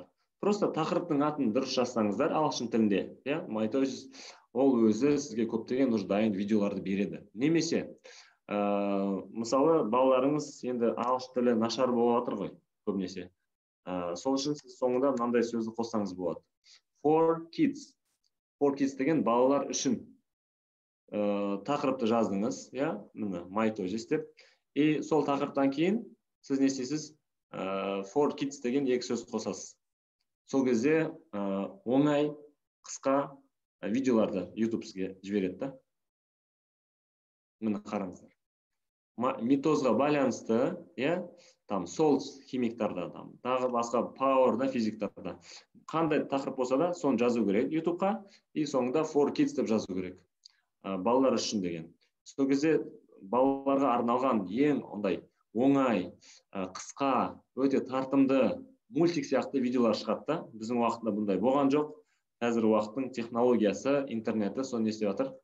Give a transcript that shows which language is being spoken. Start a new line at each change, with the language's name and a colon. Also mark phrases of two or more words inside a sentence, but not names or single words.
Kazakh: Просто тақырыптың атын дұрыс жазсаңыздар ағылшын тілінде, майтозис ол өзі сізге көптеген дайын видеоларды береді. Немесе мысалы балаларыңыз енді ағылшын тілі нашар болып жатыр ғой көбінесе. Сол үшін сіз соңында мынандай сөзді қоссаңыз болады.
English: For kids. For kids
Kazakh: деген балалар үшін. Тақырыпты жаздыңыз, иә, міне майтожис деп. И сол тақырыптан кейін сіз не істейсіз?
English: For kids
Kazakh: деген екі сөз қосасыз. Сол кезде оңай, қысқа видеоларды YouTube сізге жібереді да. Міне қараңыздар. Митозға байланысты, иә, там сол химиктарда, там тағы басқа powerда, физиктарда қандай тақырып болса да, соны жазу керек YouTube-қа, и соңында
English: for kids
Kazakh: деп жазу керек. Балалар үшін деген. Сол кезде балаларға арналған ең ондай оңай, қысқа, өте тартымды мультик сияқты видеолар шығады да. Біздің уақытында бұндай болған жоқ. Қазір уақыттың технологиясы, интернеті соны не істеп жатыр?